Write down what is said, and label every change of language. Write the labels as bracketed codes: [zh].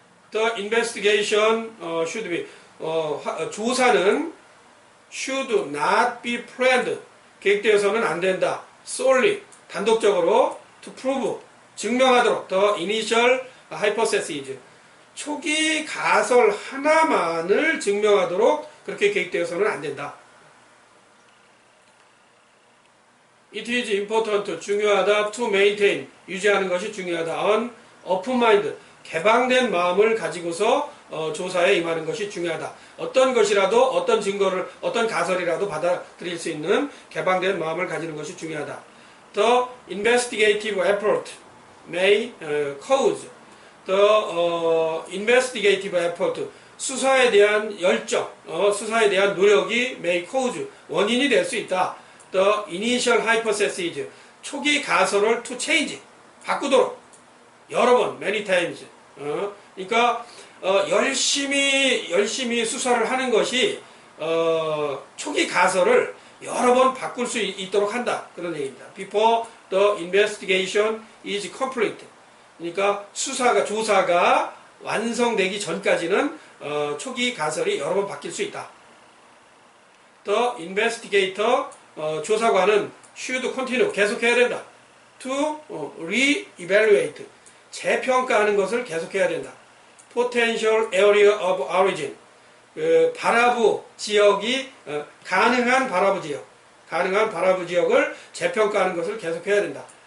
[en] The investigation should be [ko] 조사는 [en] should not be planned. [ko] 계획되어서는 안 된다. [en] solely [ko] 단독적으로 [en] to prove [ko] 증명하도록 [en] the initial hypothesis [ko] 초기 가설 하나만을 증명하도록 그렇게 계획되어서는 안 된다. [en] It is important [ko] 중요하다 [en] to maintain [ko] 유지하는 것이 중요하다. [en] on open mind [ko] 개방된 마음을 가지고서 조사에 임하는 것이 중요하다. 어떤 것이라도 어떤 증거를 어떤 가설이라도 받아들일 수 있는 개방된 마음을 가지는 것이 중요하다. [en] The investigative effort may cause the investigative effort [ko] 수사에 대한 열정, 수사에 대한 노력이 [en] may cause [ko] 원인이 될 수 있다. [en] The initial hypothesis [ko] 초기 가설을 [en] to change [ko] 바꾸도록 여러 번 [en] many times [ko] 그러니까 열심히 수사를 하는 것이 초기 가설을 여러 번 바꿀 수 있도록 한다. 그런 얘기입니다. [en] Before the investigation is complete. [ko] 그러니까 조사가 완성되기 전까지는 초기 가설이 여러 번 바뀔 수 있다. [en] The investigator [ko] 조사관은 [en] should continue [ko] 계속해야 된다. [en] To re-evaluate [ko] 재평가하는 것을 계속해야 된다. [en] Potential area of origin [ko] 발화부 지역이 가능한 발화부 지역을 재평가하는 것을 계속해야 된다.